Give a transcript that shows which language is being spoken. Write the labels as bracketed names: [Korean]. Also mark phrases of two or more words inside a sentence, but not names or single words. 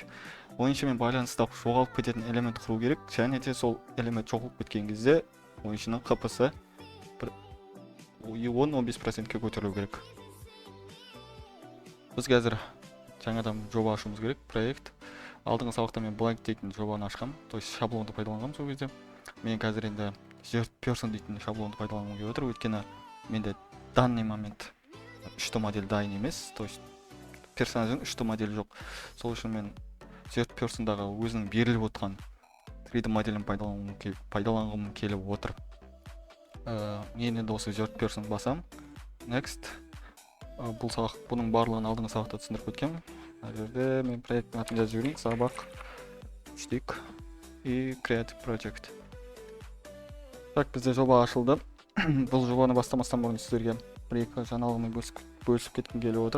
[Kazakh] Ойыншымен байланыста жоғалып кететін элемент құру керек, және де сол элемент жоғалып кеткен кезде ойыншының ХП-сы 10-15%-ке көтерілу керек. Біз қазір жаңадан жоба ашуымыз керек, проект. Алдыңғы сабақта мен blank дейтін жобаны ашқам, [Russian] то есть [Kazakh] шаблонды пайдаланғам сол кезде. Мен қазір енді [English] third person [Kazakh] дейтін шаблонды пайдаланғым келіп отыр, өйткені менде [Russian] данный момент [Kazakh] 3D модель дайын емес, [Russian] то есть [Kazakh] персонаждың 3D моделі жоқ. Сол үшін мен [English] third personдағы [Kazakh] өзінің беріліп отқан 3D моделін пайдаланғым келіп отыр. Мен енді осы [English] third person [Kazakh] басам. Next. Бұл сабақ, бұның барлығын алдыңғы сабақта түсіндіріп өткем. Мына жерде мен проекттің атын жазып жіберейін. Сабақ 3 и [English] Creative Project. [Kazakh] Так, бізде жоба ашылды. Бұл жобаны бастамастан бұрын сіздерге бір-екі жаңалығымен бөлісіп кеткім келіп отыр.